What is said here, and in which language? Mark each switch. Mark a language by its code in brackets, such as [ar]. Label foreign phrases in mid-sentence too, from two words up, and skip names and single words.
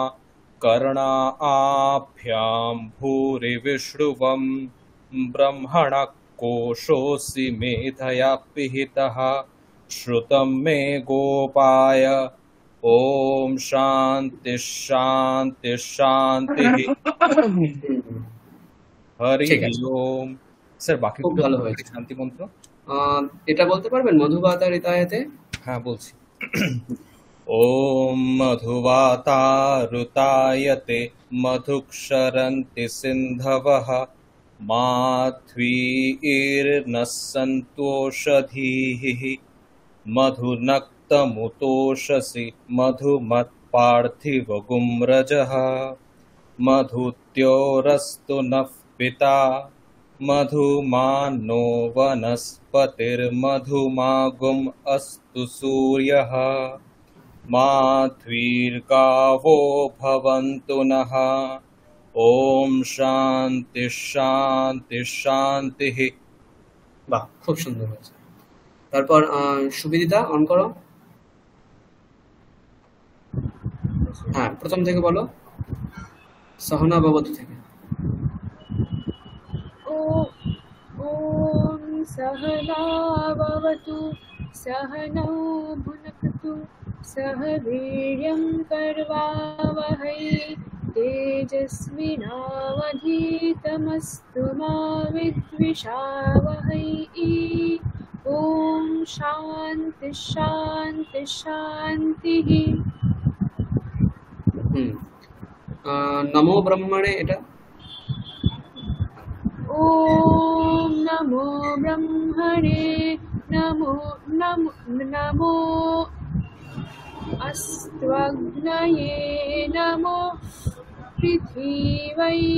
[sa] कर्णाभ्यां भूरिविष्णुवं ब्रह्मणः कोशोऽसि मेधया पिहितः श्रुतं मे गोपाय ओम शांति शांति शांति हरि [bn] ঠিক আছে, ओम। স্যার বাকি খুব ভালো হয়েছে। শান্তি মন্ত্র এটা বলতে পারবেন মধুবাতারিতায়তে? হ্যাঁ বলছি। [sa] ওম মধুবাতারুতায়তে মধুক্ষরন্তি সিন্ধবঃ মাধ্বীর্নঃসন্তোষধীः मधुनक्तमुतोषसि मधुमत्पार्थिवगुम्रजः मधुत्योरस्तु नः पिता मधुमानो वनस्पतिर्मधुमागुम् अस्तु सूर्यः माध्वीर्गावो भवन्तु नः। ओम शांति शांति शांति। [bn] বাহ, খুব সুন্দর হয়েছে। তারপর সুবিদিতা অন করো। হ্যাঁ, প্রথম থেকে বলো, [sa] সহনা ভবতু [bn] থেকে। [sa] ॐ सहना भवतु सहनौ भुनक्तु सह वीर्यं करवावहै तेजस्विनावधीतमस्तु मा विद्विषावहै। ॐ शान्ति शान्ति शान्तिः। নমো ব্রহ্মণে [bn] এটা। [sa] ॐ नमो ब्रह्मणे नमो नमो नमो अस्त्वग्नये नमो पृथिव्यै